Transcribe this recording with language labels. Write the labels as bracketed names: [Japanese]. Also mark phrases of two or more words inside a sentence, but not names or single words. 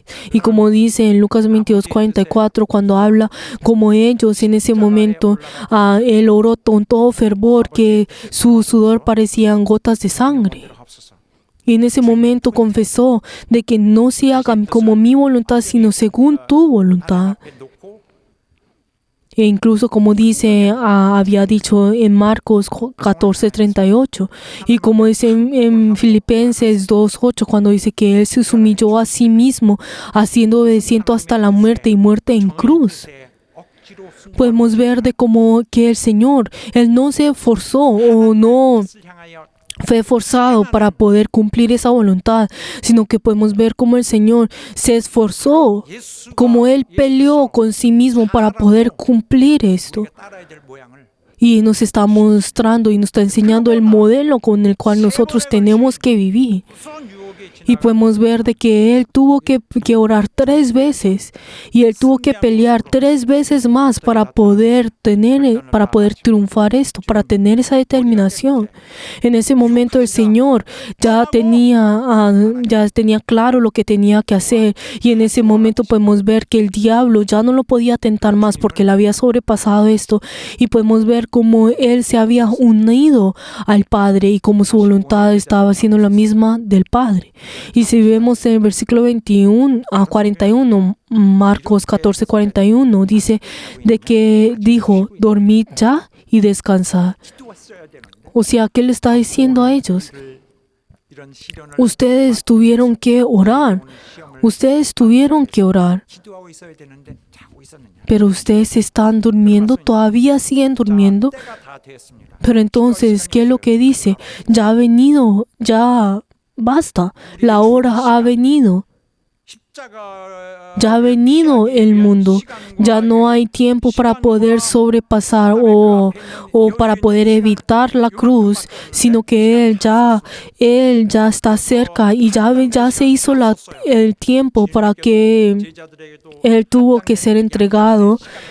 [Spanish] Y como dice en Lucas 22, 44, cuando habla como ellos en ese momento, él oró con todo fervor que su sudor parecían gotas de sangre. [Korean] 하옵소서. [Spanish] Y en ese momento confesó de que no se haga como mi voluntad, sino según tu voluntad. [Korean] 앞에 놓고 [Spanish] E incluso como dice, había dicho en Marcos 14:38 y como dice en Filipenses 2:8 cuando dice que Él se humilló a sí mismo, haciendo obedeciente hasta la muerte y muerte en cruz. [Korean] 때 억지로 [Spanish] Podemos ver de cómo que el Señor, Él no se esforzó o no [Korean] 뜻을 향하여 [Spanish] fue forzado para poder cumplir esa voluntad, sino que podemos ver cómo el Señor se esforzó, [Korean] 예수가 [Spanish] como Él peleó con sí mismo para poder cumplir esto. [Korean] 우리가 따라야 될 모양을 [Spanish] Y nos está mostrando y nos está enseñando el modelo con el cual nosotros tenemos que vivir. [Korean] 무서운 유혹에 [Spanish] Y podemos ver de que Él tuvo que orar 3 veces y Él tuvo que pelear 3 veces más para poder triunfar esto, para tener esa determinación. En ese momento el Señor ya tenía claro lo que tenía que hacer y en ese momento podemos ver que el diablo ya no lo podía tentar más porque él había sobrepasado esto y podemos ver cómo Él se había unido al Padre y cómo su voluntad estaba siendo la misma del Padre. Y si vemos en el versículo 21 a 41, Marcos 14:41, dice de que dijo, dormid ya y descansad. [Korean] 기도했어야 되는데 [Spanish] O sea, ¿qué le está diciendo a ellos? [Korean] 이런 시련을 [Spanish] Ustedes tuvieron que orar. Ustedes tuvieron que orar. [Korean] 기도하고 있어야 되는데 자고 있었느냐? [Spanish] Pero ustedes están durmiendo, todavía siguen durmiendo. [Korean] 때가 다 됐습니다. [Spanish] Pero entonces, ¿qué es lo que dice? Ya ha venido, ya basta. La hora ha venido. Ya ha venido el mundo. Ya no hay tiempo para poder sobrepasar o para poder evitar la cruz, sino que Él ya está cerca y ya se hizo el tiempo para que Él tuvo que ser entregado.